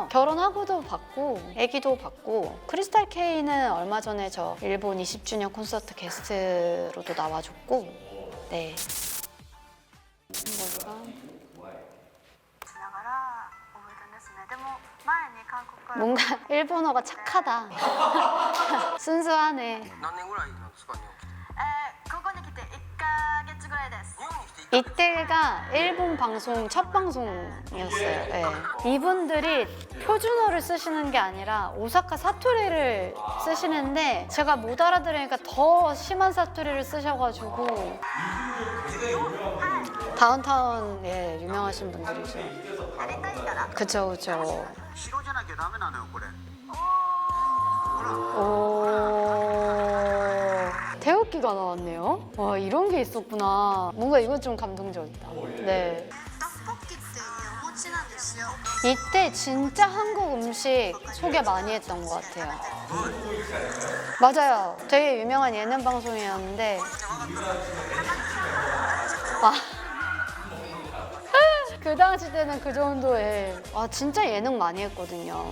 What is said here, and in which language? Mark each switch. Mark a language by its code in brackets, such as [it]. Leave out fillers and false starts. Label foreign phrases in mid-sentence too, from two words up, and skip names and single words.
[ko] 결혼하고도 봤고 애기도 봤고 크리스탈 K는 얼마 전에 저 일본 20주년 콘서트 게스트로도 나와줬고 네. 뭔가 일본어가 착하다. 순수하네. [ja] 何年ぐらいなんですか日本来てここに来て1ヶ月ぐらいです。日本に来て1ヶ月 [ko] 이때가 일본 방송 첫 방송이었어요. 네. 이분들이 표준어를 쓰시는 게 아니라 오사카 사투리를 쓰시는데 제가 못 알아들으니까 더 심한 사투리를 쓰셔가지고 다운타운 예 유명하신 분들이죠. [ja] やりたいから [ko] 그쵸 그쵸. [ja] 白じゃなきゃダメなのよこれ [ko] 오 태극기가 나왔네요. 와 이런 게 있었구나. 뭔가 이건 좀 감동적이다. 네. [ja] 떡볶이 ってお餅なんですよ。 [ko] 이때 진짜 한국 음식 소개 많이 했던 것 같아요. 맞아요. 되게 유명한 예능 방송이었는데 그 당시 때는 그 정도의 진짜 예능 많이 했거든요.